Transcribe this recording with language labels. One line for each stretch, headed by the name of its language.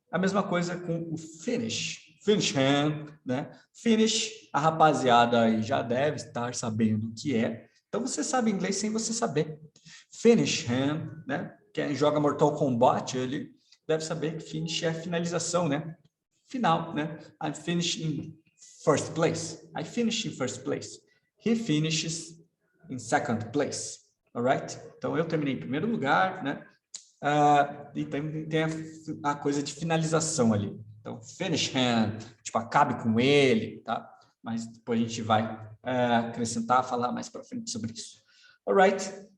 Portuguese: A mesma coisa com o finish.
English: Finish him,
Portuguese: né? Finish, a rapaziada aí já deve estar sabendo o que é. Então, você sabe inglês sem você saber.
English: Finish him,
Portuguese: né? Quem joga Mortal Kombat, ele deve saber que finish é finalização, né? Final, né?
English: I finished in first place. I finished in first place. He finishes in second place. Alright?
Portuguese: Então, eu terminei em primeiro lugar, né? E tem a coisa de finalização ali. Então,
English: finish him,
Portuguese: tipo, acabe com ele, tá? Mas depois a gente vai acrescentar, falar mais para frente sobre isso. Alright?